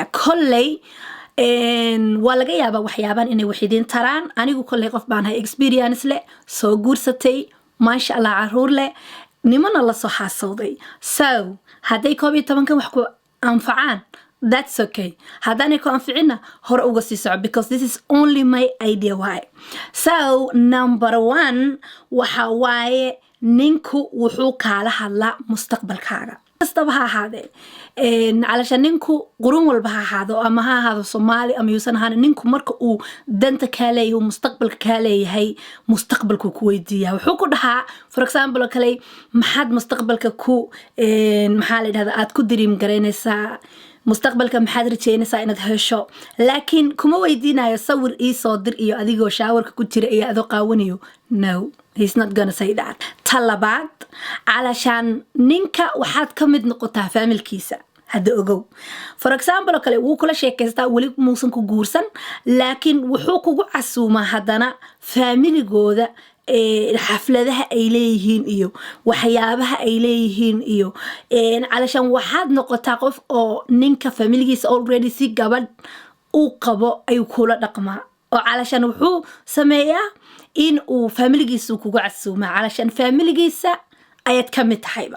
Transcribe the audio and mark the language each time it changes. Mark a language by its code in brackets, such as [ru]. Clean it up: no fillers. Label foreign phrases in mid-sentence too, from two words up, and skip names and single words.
[so] kolley waa laga yaabaa waxyaaban inay wax idin taraan. anigu kolley qof baan hay experience leh soo guursatay [ar] ما شاء الله [so] caruur leh nimana la soo xaasawday. so hadday koob iyo 10 kan wax ku anfacaan [en] that's okay. [so] haddaanay ku anficina hore uga sii soco [en] because this is only my idea why. [so] so number 1 waxa waaye ninku wuxuu kaala hadlaa mustaqbalkaaga kastaba ha ahaadee علشان ninku qurun walba ha ahaado ama ha ahaado Soomaali ama yuusan ahaan ninku marka uu danta ka leeyahay mustaqbalka ka leeyahay mustaqbalku ku weydiiyaa wuxuu ku dhahaa [en] for example [so] kale maxaad mustaqbalka ku maxaa la yiraahdaa aad ku dream garaynaysaa mustaqbalka maxaad rajaynaysaa inaad hesho laakiin kuma weydiinayo sawir ii soo dir iyo adigoo shaawarka ku jira iyo adoo qaawanayo no. [en] He's not gonna say that. [so] talabaad علشان ninka waxaad ka mid noqotaa familkiisa hadda ogow. [en] for example [so] kale wuu kula sheekaystaa wali muusan ku guursan laakiin wuxuu kugu casuumaa haddana familigooda xafladaha ay leeyihiin iyo waxyaabaha ay leeyihiin iyo علشان waxaad noqotaa qof oo ninka familigiisa already si gabadh uu qabo ay kula dhaqmaa oo علشان wuxuu sameeyaa in uu familigiisa kugu casuumaa علشان familigiisa ayaad ka mid tahayba.